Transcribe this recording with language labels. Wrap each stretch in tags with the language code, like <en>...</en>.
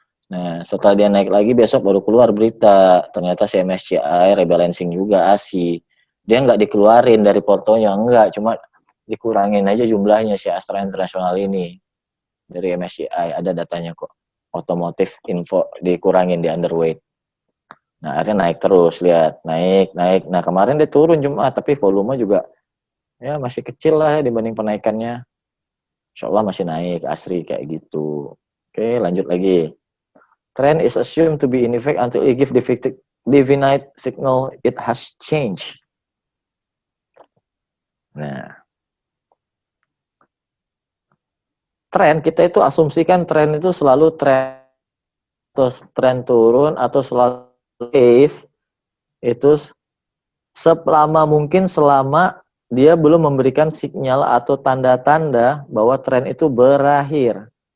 <id>Nah setelah dia naik lagi besok baru keluar berita, ternyata si MSCI rebalancing juga ASI, dia nggak dikeluarin dari portonya, enggak, cuma dikurangin aja jumlahnya si Astra International ini dari MSCI, ada datanya kok, otomotif info dikurangin di underweight. Nah akhirnya naik terus, lihat naik. Nah kemarin dia turun cuma tapi volume juga ya masih kecil lah ya dibanding penaikannya. Insya Allah masih naik asri kayak gitu. Oke, lanjut lagi.</id> <en>Trend is assumed to be in effect until it give definite signal it has changed.</en> <id>Nah, tren kita itu asumsikan tren itu selalu tren terus tren turun atau selalu case itu selama mungkin selama dia belum memberikan sinyal atau tanda-tanda bahwa tren itu berakhir.</id>